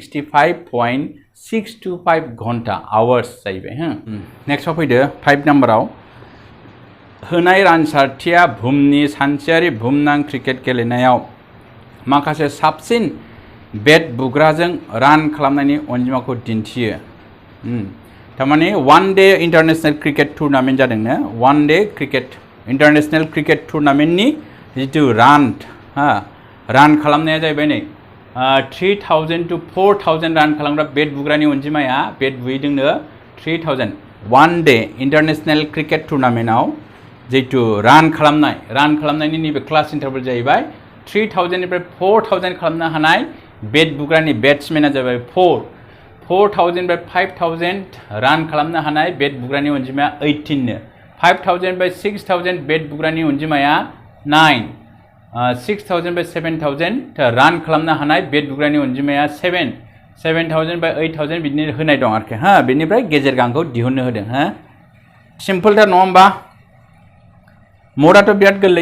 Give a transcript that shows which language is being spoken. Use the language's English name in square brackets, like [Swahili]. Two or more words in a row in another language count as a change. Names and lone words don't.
[Bodo] 65.625 घन्टा आवार्स जाहैबाय नेक्स्टआव फैदो 5 नाम्बाराव होनाय रानसारथिया बुहुमनि सानसेयारि बुहुमनां क्रिकेट गेलेनायाव माखासे साबसिन बेट बुग्राजों रान खालामनायनि अनजिमाखौ दिन्थियो थारमाने [English] one day international cricket tournament [Bodo] जादोंनो [English] one day cricket international cricket tournament [Bodo] जितु रान खालामनाया जाहैबाय नै 3000 to 4000 रान खालामग्रा बेट बुग्रानि अनजिमाया बेट बुयैदोंनो 3000 [English] one day international cricket tournament [Bodo] जितु रान खालामनायनि नैबे [English] class interval [Bodo] जाहैबाय 3000 निफ्राय 4000 खालामनो हानाय बेट बुग्रानि बेट्समेना जाबाय 4000 निफ्राय 5000 रान खालामनो हानाय बेट बुग्रानि अनजिमाया 18 नो 5000 निफ्राय 6000 बेट बुग्रानि अनजिमाया 9 6000 by 7000 रान खालामनो हानाय बेट बुग्रानि अनजिमाया 7000 by 8000 बिदिनो होनाय दं आरोखि हा बेनिफ्राय गेजेर गांखौ दिहुननो होदों हा सिम्पल थार नङा होमबा मदाथ' बिराद